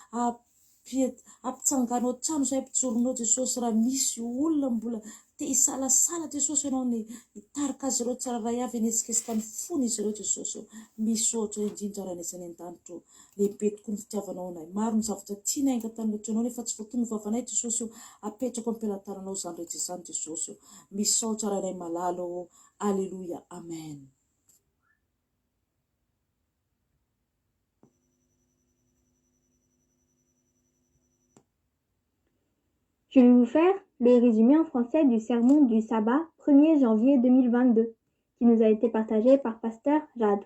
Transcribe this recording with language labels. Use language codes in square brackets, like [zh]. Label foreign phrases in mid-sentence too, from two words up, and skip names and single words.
[mg] ampitsanganao trano izay ampijoronao Jesosy raha misy olona mbola te hisalasala Jesosy ianao ny hitarika azy ireo tsiraray avy anetsiketsika ny fony izy ireo Jesosy eo misaotra indrindra raha izany an-danitra lehibe tokoa ny fitiavanao anay maro ny zavatra tianay angatany atreanao nefa tsy voatony vavanay Jesosy eo apetraka ampelantananao izany rehetra izany Jesosy eo misaotra raha inay malalo alleluia amen. [fr] Je vais vous faire le résumé en français du sermon du sabbat 1er janvier 2022 qui nous a été partagé par Pasteur Jade.